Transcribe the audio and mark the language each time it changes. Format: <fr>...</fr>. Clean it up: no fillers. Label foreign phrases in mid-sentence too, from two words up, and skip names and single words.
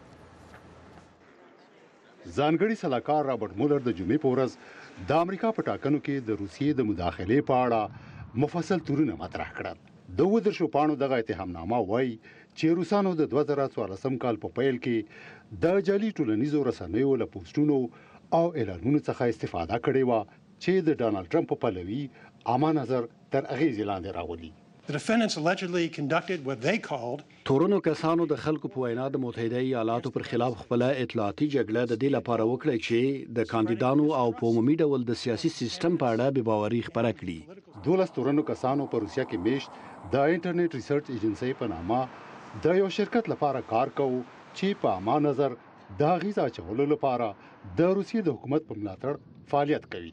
<ps>ځانګړي سلاکار رابرټ مولر د جمعې په ورځ د امریکا په ټاکنو کې د روسیې د مداخلې په اړه مفصل تورونه مطرح کړل. د 17 پاڼو دغه اتهامنامه وایي چې روسانو د 2014 کال په پیل کې د جعلي ټولنیزو رسنیو له پوسټونو او اعلانونو څخه استفاده کړې وه چې د ډانلډ ټرمپ په پلوي عامه نظر تر اغېزې لاندې راولي.</ps> <en>The defendants allegedly conducted what they called</en> <ps>تورونو کسانو د خلکو په وینا د متحده ایالاتو پر خلاف خپل اطلاعاتي جګړه د دې لپاره وکړه چې د کاندیدانو او په عمومي ډول د سیاسي سیستم په اړه بې باوري خپره کړي. 12 تورونو کسانو په روسیا کې میشت د انټرنیټ ریسرچ ایجنسی په نامه د یو شرکت لپاره کار کوي چې په عامه نظر د اغیز اچولو لپاره د روسیې د حکومت په ملاتړ فعالیت کوي.</ps>